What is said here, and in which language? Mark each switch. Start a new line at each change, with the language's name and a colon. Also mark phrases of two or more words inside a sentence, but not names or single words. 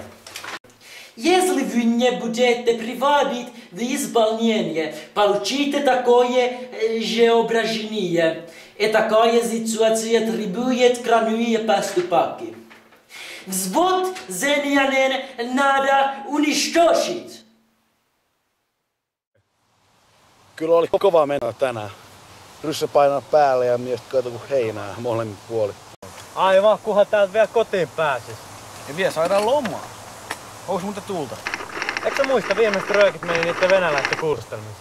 Russian: Если вы не будете приводить в исполнение, получите такое же ображение. И такая ситуация требует крайние поступки. Взвод Сенинен надо уничтожить.
Finnish: Kyllä oli kova meno tänään. Ryssä painaa päälle ja miestä kato kuin heinää molemmin puolin. Aivan, kunhan täältä vielä kotiin pääsis. Ja vielä saadaan lomaa. Onks muuten tulta? Eikö sä muista, viimeiset röökit meni niitten venäläisten kurstelmissa?